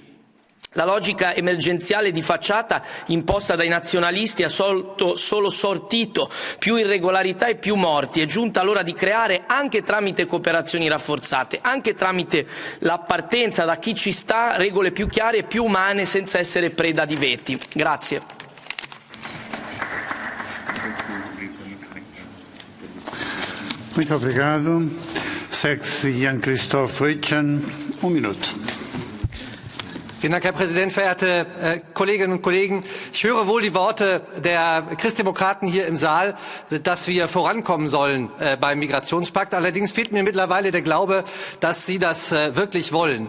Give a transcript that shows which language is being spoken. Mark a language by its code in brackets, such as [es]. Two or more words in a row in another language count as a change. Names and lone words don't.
[it] La logica emergenziale di facciata imposta dai nazionalisti ha solo sortito più irregolarità e più morti. È giunta l'ora di creare, anche tramite cooperazioni rafforzate, anche tramite l'appartenenza da chi ci sta, regole più chiare e più umane senza essere preda di veti. Grazie. [pt] Muito obrigado. Sex Jan-Christoph Ritschen, minuto. [de] Vielen Dank, Herr Präsident, verehrte Kolleginnen und Kollegen. Ich höre wohl die Worte der Christdemokraten hier im Saal, dass wir vorankommen sollen beim Migrationspakt. Allerdings fehlt mir mittlerweile der Glaube, dass Sie das wirklich wollen.